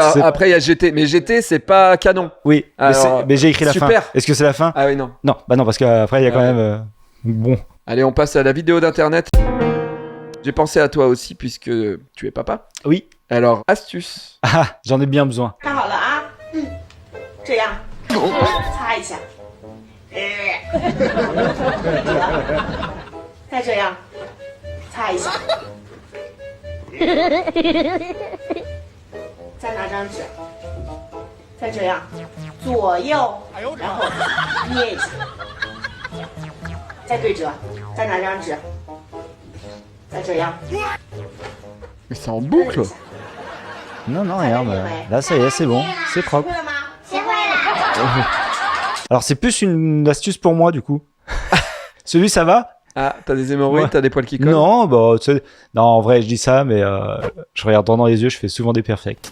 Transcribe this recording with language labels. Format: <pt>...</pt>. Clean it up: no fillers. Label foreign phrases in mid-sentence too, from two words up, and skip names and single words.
<fr>Après il y a GT, mais GT c'est pas canon. Oui, mais j'ai écrit la fin. Est-ce que c'est la fin? Ah oui, non. Non, bah non, parce qu'après il y a quand même bon. Allez, on passe à la vidéo d'internet. J'ai pensé à toi aussi puisque tu es papa. Oui. Alors, astuce. Ah, j'en ai bien besoin.</fr> <zh>擦一下，再这样，擦一下，再拿张纸，再这样，左右，然后捏一下，再对折，再拿张纸，再这样。</zh> <fr>Mais c'est en boucle. Non, rien. Là, ça y est, c'est bon, c'est propre. Alors c'est plus une astuce pour moi du coup. Celui ça va? Ah, t'as des hémorroïdes, ouais. T'as des poils qui collent? Non, bah non, en vrai je dis ça, mais je regarde droit dans les yeux, je fais souvent des perfects.</fr>